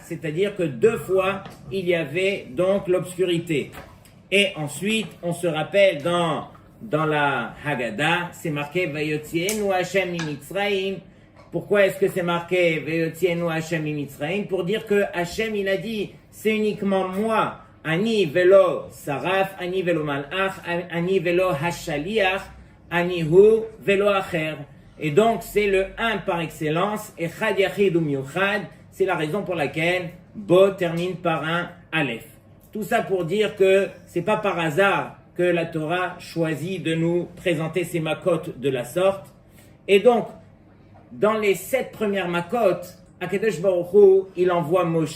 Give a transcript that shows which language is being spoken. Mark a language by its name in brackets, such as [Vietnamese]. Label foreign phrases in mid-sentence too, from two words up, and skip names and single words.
[French] C'est-à-dire que 2 fois, il y avait donc l'obscurité. Et ensuite, on se rappelle dans la Haggadah, c'est marqué [Hebrew] ויוציאנו השם ממצרים. [French] Pourquoi est-ce que c'est marqué [Hebrew] ויוציאנו השם ממצרים? [French] Pour dire que Hashem, il a dit, c'est uniquement moi. [Hebrew] אני ולא שרף, אני ולא מלאך, אני ולא השליח, אני הוא ולא אחר. [French] Et donc, c'est le 1 par excellence, [Hebrew] אחד יחיד ומיוחד, [French] c'est la raison pour laquelle Bo termine par un Aleph. Tout ça pour dire que c'est pas par hasard que la Torah choisit de nous présenter ces makot de la sorte. Et donc, dans les 7 premières makot, [Hebrew] הקדוש ברוך הוא, [French] il envoie Moshe.